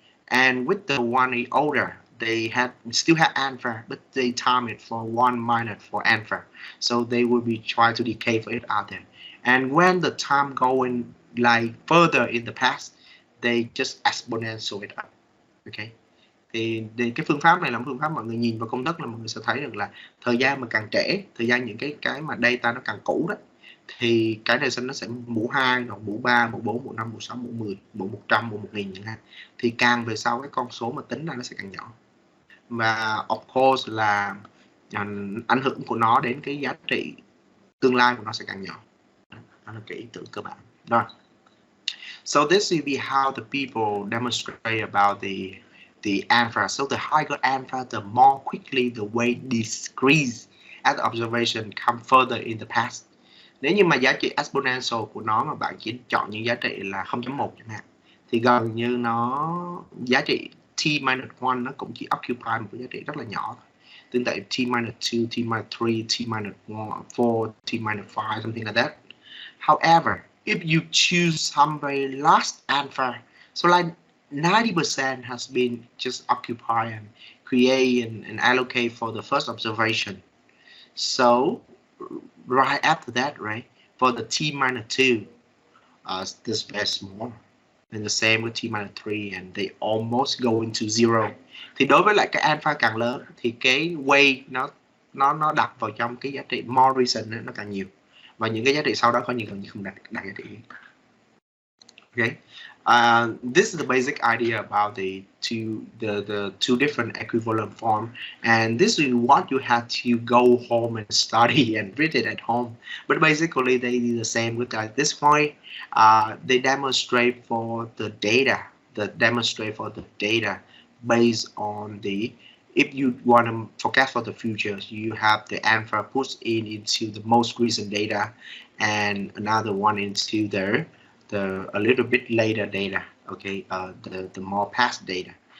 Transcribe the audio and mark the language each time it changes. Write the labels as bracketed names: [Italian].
[English] And with the one older, they still have alpha, but they time it for 1 minus for alpha. So they will be trying to decay for it out there. And when the time going like further in the past, they just exponential it up. Okay. [Vietnamese] Thì cái phương pháp này là một phương pháp mọi người nhìn vào công thức là mọi người sẽ thấy được là thời gian mà càng trễ, thời gian những cái mà data nó càng cũ đó, thì cái này nó sẽ mũ 2, hoặc mũ 3, mũ 4, mũ 5, mũ 6, mũ 10, mũ 100, mũ 1000 chẳng hạn. Thì càng về sau cái con số mà tính ra nó sẽ càng nhỏ. Và of course là ảnh hưởng của nó đến cái giá trị tương lai của nó sẽ càng nhỏ. Đó là cái ý tưởng cơ bản. [English] Rồi. So this will be how the people demonstrate about the the alpha. So the higher alpha, the more quickly the weight decrease as the observation come further in the past. [Vietnamese] Nếu như mà giá trị exponential của nó mà bạn chỉ chọn những giá trị là 0.1 chẳng hạn, thì gần như nó giá trị t-1 nó cũng chỉ occupy một cái giá trị rất là nhỏ. Tương tự t-2, t-3, t-4, t-5, [English] something like that. However, if you choose some very large alpha, so like 90% has been just occupy and create and allocate for the first observation. So right after that, right, for the t-2, the space more. And the same with t-3, and they almost go into zero. [Vietnamese] Thì đối với lại cái alpha càng lớn thì cái weight nó đặt vào trong cái giá trị [English] more recent [Vietnamese] nó càng nhiều, và những cái giá trị sau đó có gần như không đặt giá trị. [English] Okay. This is the basic idea about the two different equivalent form, and this is what you have to go home and study and read it at home. But basically, they do the same with at this point. They demonstrate for the data, based on the, if you want to forecast for the future, you have the alpha pushed into the most recent data, and another one into a little bit later data, okay, the more past data,